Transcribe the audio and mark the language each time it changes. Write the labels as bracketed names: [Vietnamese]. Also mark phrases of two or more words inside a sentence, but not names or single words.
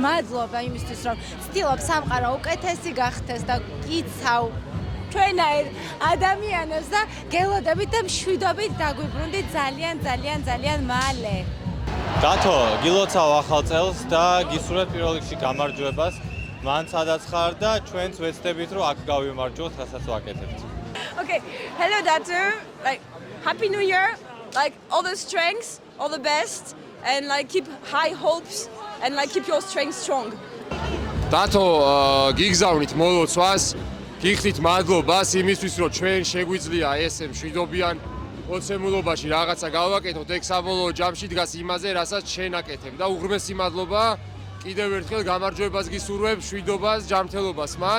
[Georgian] მადლობა იმისთვის, რომ ცდილობ სამყარო უკეთესი გახდეს და იცავ ჩვენაირ ადამიანებს და გელოდებით და მშვიდობით დაგვიბრუნდით ძალიან მალე. დათო გილოცავ ახალ წელს და გისურვებ პირველ რიგში გამარჯვებას. მან სადაც ხარ და ჩვენც ვეცდებით, რომ აქ გავიმარჯვოთ, რასაც ვაკეთებთ. [English] Okay, hello Datu. Like happy new year. Like all the strength, all the best and like keep high hopes and like keep your strength strong. [Georgian] დათო გიგზავნით მოლოცვას, გიხდით მადლობას იმისთვის, რომ ჩვენ შეგვიძლია ესე მშვიდობიან ოცემულობაში რაღაცა გავაკეთოთ, ეგ საბოლოო ჯამში დგას იმაზე, რასაც შენ აკეთებ და უღრმესი მადლობა კიდევ ერთხელ გამარჯვებას გისურვებ, მშვიდობას, ჯანმრთელობას მან.